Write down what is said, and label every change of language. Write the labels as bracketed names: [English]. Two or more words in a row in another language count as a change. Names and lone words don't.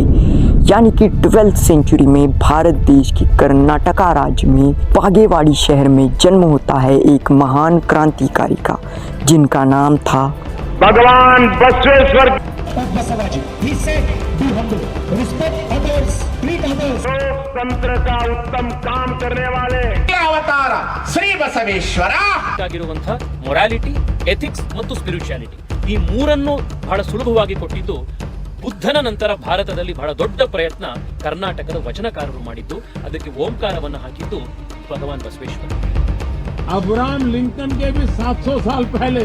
[Hindi] यानी कि 12th सेंचुरी में भारत देश के कर्नाटका राज्य में बागेवाड़ी शहर में जन्म होता है एक महान क्रांतिकारी का, जिनका नाम था भगवान बसवेश्वर। लोकतंत्र का उत्तम काम करने वाले [Kannada] ಅವತಾರ ಶ್ರೀ ಬಸವೇಶ್ವರ ಆಗಿರುವಂತ [English] morality, ethics [Kannada] ಮತ್ತು ಸ್ಪಿರಿಚುಯಾಲಿಟಿ ಈ ಮೂರನ್ನು ಬಹಳ ಸುಲಭವಾಗಿ ಕೊಟ್ಟಿದ್ದು ಬುದ್ಧನ ನಂತರ ಭಾರತದಲ್ಲಿ ಬಹಳ ದೊಡ್ಡ ಪ್ರಯತ್ನ ಕರ್ನಾಟಕದ ವಚನಕಾರರು ಮಾಡಿದ್ದು, ಅದಕ್ಕೆ ಓಂಕಾರವನ್ನು ಹಾಕಿದ್ದು ಭಗವಾನ್ ಬಸವೇಶ್ವರ। [Hindi] अब्राहम लिंकन के भी 700 साल पहले